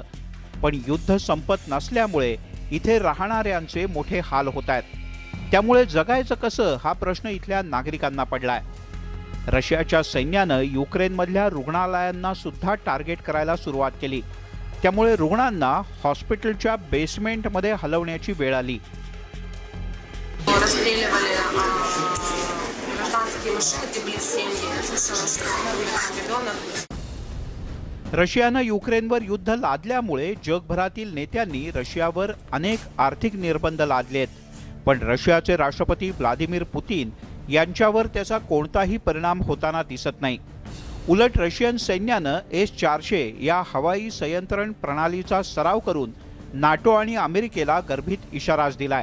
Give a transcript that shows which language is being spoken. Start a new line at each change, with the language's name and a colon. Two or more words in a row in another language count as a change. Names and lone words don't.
Marathi: पण युद्ध संपत नसल्यामुळे इथे राहणाऱ्यांचे मोठे हाल होत आहेत. त्यामुळे जगायचं कसं हा प्रश्न इथल्या नागरिकांना पडलाय. रशियाच्या सैन्यानं युक्रेनमधल्या रुग्णालयांना सुद्धा टार्गेट करायला सुरुवात केली. त्यामुळे रुग्णांना हॉस्पिटलच्या बेसमेंटमध्ये हलवण्याची वेळ आली.
Russian: Расстреливали гражданские машины, были семьи. Я слышала, что ребенок.
Marathi: रशियानं युक्रेनवर युद्ध लादल्यामुळे जगभरातील नेत्यांनी रशियावर अनेक आर्थिक निर्बंध लादलेत. पण रशियाचे राष्ट्रपती व्लादिमीर पुतीन यांच्यावर त्याचा कोणताही परिणाम होताना दिसत नाही. उलट रशियन सैन्यानं S-400 या हवाई संयंत्रण प्रणालीचा सराव करून नाटो आणि अमेरिकेला गर्भित इशाराच दिलाय.